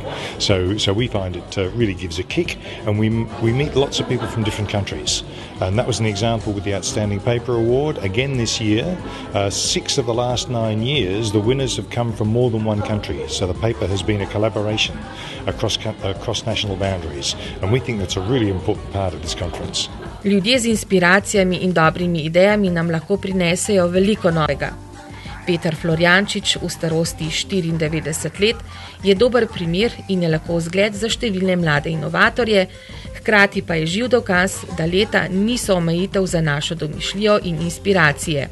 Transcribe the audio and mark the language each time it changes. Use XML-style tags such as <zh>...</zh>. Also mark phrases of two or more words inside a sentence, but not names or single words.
<en>So we find it really gives a kick, and we meet lots of people from different countries. And that was an example with the Outstanding Paper Award. Again this year, 6 of the last 9 years, the winners have come from more than one country. So the paper has been a collaboration across national boundaries, and we think that's a really important part of this conference.</en> <sl>Ljudje z inspiracijami in dobrimi idejami nam lahko prinesejo veliko novega. Peter Florjančič v starosti 94 let je dober primer in je lahko vzgled za številne mlade inovatorje, hkrati pa je živ dokaz, da leta niso omejitev za našo domišljijo in inspiracije.</sl>